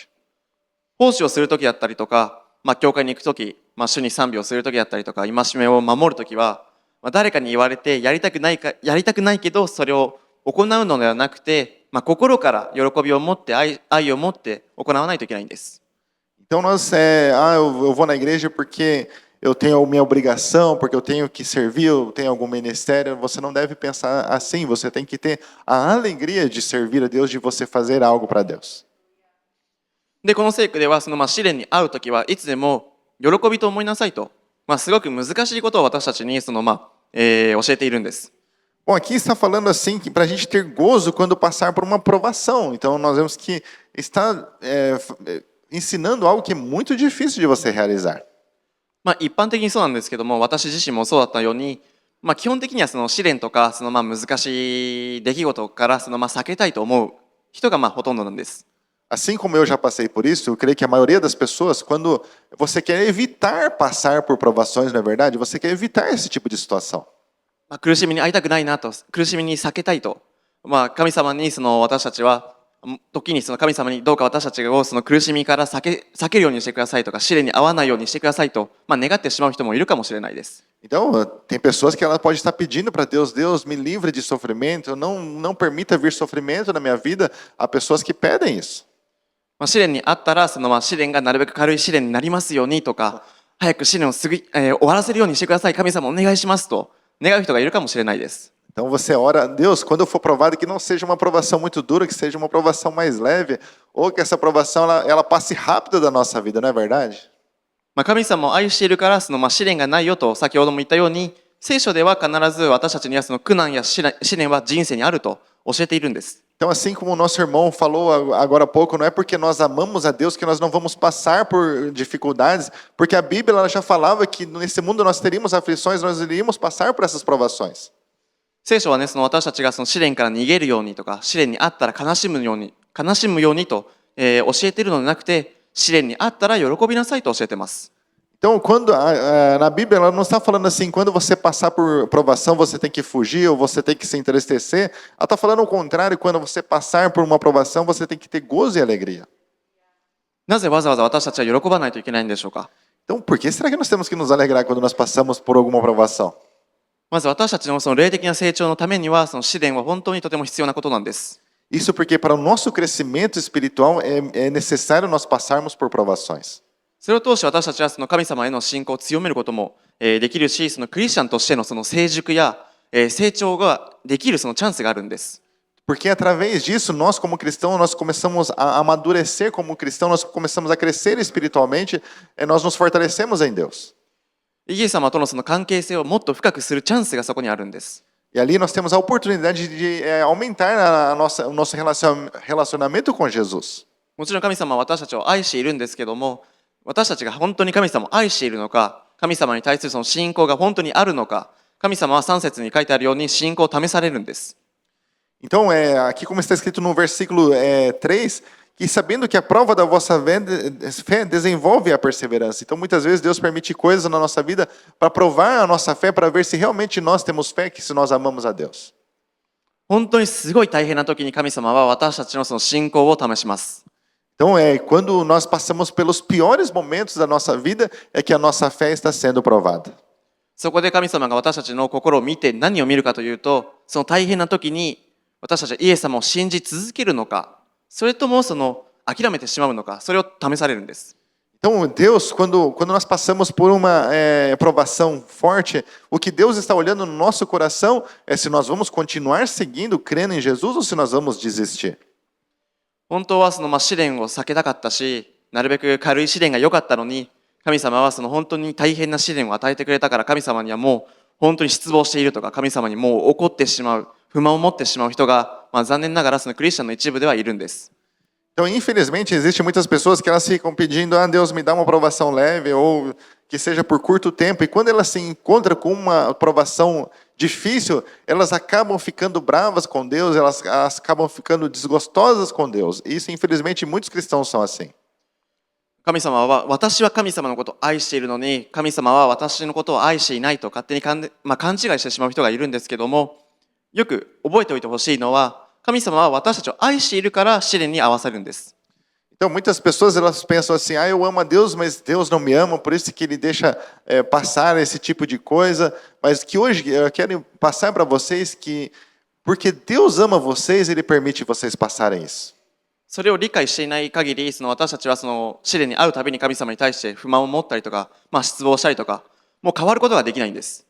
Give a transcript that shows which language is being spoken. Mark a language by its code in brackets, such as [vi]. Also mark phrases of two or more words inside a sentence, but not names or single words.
[ja] 奉仕をするときだったりとか、教会に行くとき、主に賛美をするときだったりとか、戒めを守るときは、誰かに言われてやりたくないけど、それを行うのではなくて、心から喜びを持って愛を持って行わないといけないんです。 [pt] Então eu vou na igreja porque eu tenho minha obrigação, porque eu tenho que servir, eu tenho algum ministério. Você não deve pensar assim, você tem que ter a alegria de servir a Deus, de você fazer algo para Deus. [ja] で、この聖句では試練に遭うときはいつでも喜びと思いなさいと、すごく難しいことを私たちに教えているんです。 [pt] Bom, aqui está falando assim que para a gente ter gozo quando passar por uma provação. Então nós vemos que está ensinando algo que é muito difícil de você realizar. [ja] 一般的にそうなんですけども、私自身もそうだったように、基本的には試練とか難しい出来事から避けたいと思う人がほとんどなんです。 [pt] Assim como eu já passei por isso, eu creio que a maioria das pessoas, quando você quer evitar passar por provações, não é verdade? Você quer evitar esse tipo de situação. [ja] 苦しみに遭いたくないなと、苦しみに避けたいと、神様に私たちは時に神様にどうか私たちを苦しみから避けるようにしてくださいとか、試練に遭わないようにしてくださいと、願ってしまう人もいるかもしれないです。 [pt] Então, tem pessoas que ela pode estar pedindo para Deus, Deus me livre de sofrimento, não permita vir sofrimento na minha vida. Há pessoas que pedem isso. [ja] 試練にあったら試練がなるべく軽い試練になりますようにとか、早く試練を終わらせるようにしてください、神様お願いしますと願う人がいるかもしれないです。 [pt] Então você ora, Deus, quando eu for provado, que não seja uma provação muito dura, que seja uma provação mais leve, ou que essa provação ela passe rápida da nossa vida, não é verdade? [ja] 神様を愛しているから試練がないよと先ほども言ったように、聖書では必ず私たちには苦難や試練は人生にあると教えているんです。 [pt] Então, assim como o nosso irmão falou agora há pouco, não é porque nós amamos a Deus que nós não vamos passar por dificuldades, porque a Bíblia ela já falava que nesse mundo nós teríamos aflições, nós iríamos passar por essas provações. [ja] 聖書はね、私たちが試練から逃げるようにとか、試練にあったら悲しむようにと、教えているのではなくて、試練にあったら喜びなさいと教えています。 [pt] Então, na Bíblia, ela não está falando assim, quando você passar por provação, você tem que fugir ou você tem que se entristecer. Ela está falando o contrário, quando você passar por uma provação, você tem que ter gozo e alegria. [ja] なぜわざわざ私たちは喜ばないといけないんでしょうか。 [pt] Então, por que será que nós temos que nos alegrar quando nós passamos por alguma provação? [ja] まず私たちの霊的な成長のためには、試練は本当にとても必要なことなんです。 [pt] Isso porque para o nosso crescimento espiritual é necessário nós passarmos por provações. [ja] それを通して私たちは神様への信仰を強めることもできるし、クリスチャンとしての成熟や成長ができるチャンスがあるんです。 [pt] Porque através disso, nós como cristãos, nós começamos a amadurecer como cristãos, nós começamos a crescer espiritualmente, nós nos fortalecemos em Deus. [ja] イエス様との関係性をもっと深くするチャンスがそこにあるんです。 [pt] E ali nós temos a oportunidade de aumentar o nosso relacionamento com Jesus. [ja] もちろん神様は私たちを愛しているんですけども、私たちが本当に神様を愛しているのか、神様に対する信仰が本当にあるのか、神様は3節に書いてあるように信仰を試されるんです。 [pt] Então, aqui como está escrito no versículo 3, que sabendo que a prova da vossa fé desenvolve a perseverança. Então, muitas vezes Deus permite coisas na nossa vida para provar a nossa fé, para ver se realmente nós temos fé, que se nós amamos a Deus. [ja] 本当にすごい大変な時に神様は私たちの信仰を試します。 [pt] Então, quando nós passamos pelos piores momentos da nossa vida, é que a nossa fé está sendo provada. [ja] そこで神様が私たちの心を見て何を見るかというと、その大変な時に私たちはイエス様を信じ続けるのか、それとも諦めてしまうのか、それを試されるんです。 [pt] Então, Deus, quando nós passamos por uma provação forte, o que Deus está olhando no nosso coração é se nós vamos continuar seguindo, crendo em Jesus, ou se nós vamos desistir. [ja] 本当は試練を避けたかったし、なるべく軽い試練が良かったのに、神様は本当に大変な試練を与えてくれたから、神様にはもう本当に失望しているとか、神様にもう怒ってしまう、 不満を持ってしまう人が、残念ながらそのクリスチャンの一部ではいるんです。 [pt] Então, infelizmente, existem muitas pessoas que elas ficam pedindo, ah, Deus me dá uma aprovação leve, ou que seja por curto tempo, e quando elas se encontram com uma aprovação difícil, elas acabam ficando bravas com Deus, elas acabam ficando desgostosas com Deus. Isso, infelizmente, muitos cristãos são assim. [ja] 神様は、私は神様のことを愛しているのに、神様は私のことを愛していないと勝手に勘違いしてしまう人がいるんですけども、よく覚えておいてほしいのは、神様は私たちを愛しているから試練に合わせるんです。 [pt] Então, muitas pessoas elas pensam assim, ah, eu amo a Deus, mas Deus não me ama, por isso que Ele deixa passar esse tipo de coisa. Mas que hoje eu quero passar para vocês que, porque Deus ama vocês, Ele permite vocês passarem isso. [ja] それを理解していない限り、私たちはその試練に遭うたびに神様に対して不満を持ったりとか、失望したりとか、もう変わることができないんです。